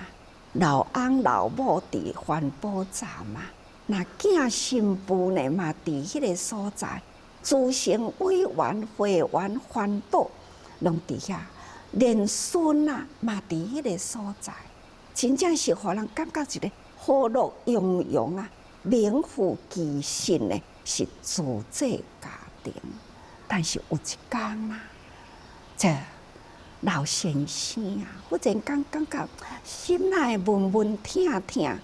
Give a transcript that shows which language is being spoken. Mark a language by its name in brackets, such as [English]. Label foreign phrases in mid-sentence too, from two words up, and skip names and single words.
[Min Nan Chinese] 老翁老母伫环保站啊。那囝新妇呢嘛，伫迄个所在，资深委员、会员、环保，拢伫遐，连孙啊嘛伫迄个所在，真正是互人感觉一个和乐融融啊，名副其实呢是自制家庭。但是有一天啊，这老先生啊，忽然间感觉心内闷闷疼疼。